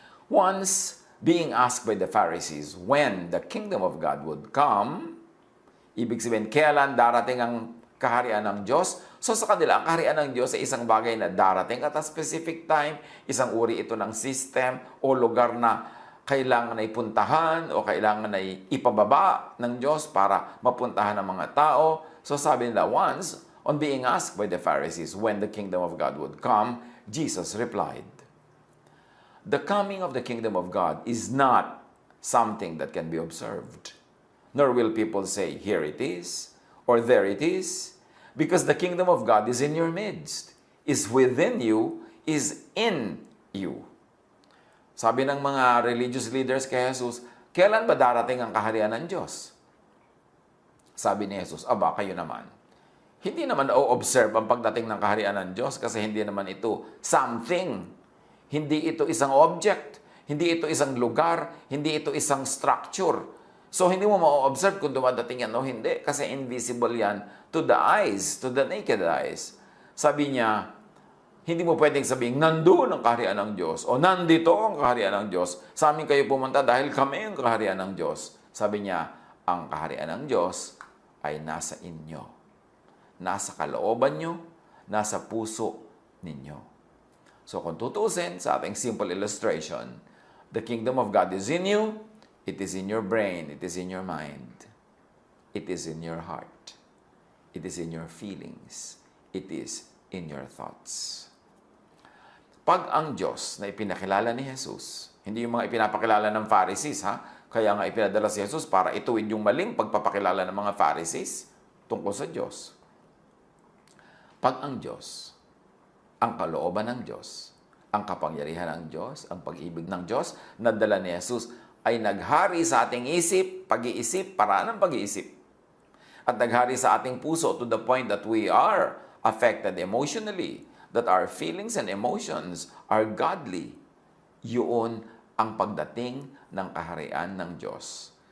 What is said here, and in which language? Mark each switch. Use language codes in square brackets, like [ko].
[en] Once, being asked by the Pharisees when the kingdom of God would come, [tl] ibig sabihin, kailan darating ang kaharian ng Diyos? So sa kanila, ang kaharian ng Diyos ay isang bagay na darating [en] at a specific time, [tl] isang uri ito ng system o lugar na kailangan na ipuntahan o kailangan na ipababa ng Diyos para mapuntahan ng mga tao. So sabi nila, [en] once, on being asked by the Pharisees when the kingdom of God would come, Jesus replied, the coming of the kingdom of God is not something that can be observed. Nor will people say, here it is, or there it is, because the kingdom of God is in your midst, is within you, is in you. [tl] Sabi ng mga religious leaders kay Jesus, kailan ba darating ang kaharian ng Diyos? Sabi ni Jesus, aba, kayo naman. Hindi naman o-observe ang pagdating ng kaharian ng Diyos kasi hindi naman ito something. Hindi ito isang object. Hindi ito isang lugar. Hindi ito isang structure. So, hindi mo ma-observe kung dumadating yan o hindi kasi invisible yan to the eyes, to the naked eyes. Sabi niya, hindi mo pwedeng sabihin, nandoon ang kaharian ng Diyos o nandito ang kaharian ng Diyos. Sa amin kayo pumunta dahil kami ang kaharian ng Diyos. Sabi niya, ang kaharian ng Diyos ay nasa inyo. Nasa kalooban nyo, nasa puso ninyo. So kung tutusin sa ating [en] simple illustration, the kingdom of God is in you, it is in your brain, it is in your mind, it is in your heart, it is in your feelings, it is in your thoughts. [tl] Pag ang Diyos na ipinakilala ni Jesus, hindi yung mga ipinapakilala ng Pharisees, ha? Kaya nga ipinadala si Jesus para ituwid yung maling pagpapakilala ng mga Pharisees tungkol sa Diyos. Pag ang Diyos, ang kalooban ng Diyos, ang kapangyarihan ng Diyos, ang pag-ibig ng Diyos, nadala ni Jesus, ay naghari sa ating isip, pag-iisip, paraan ng pag-iisip. At naghari sa ating puso [en] to the point that we are affected emotionally, that our feelings and emotions are godly. [tl] Yun ang pagdating ng kaharian ng Diyos.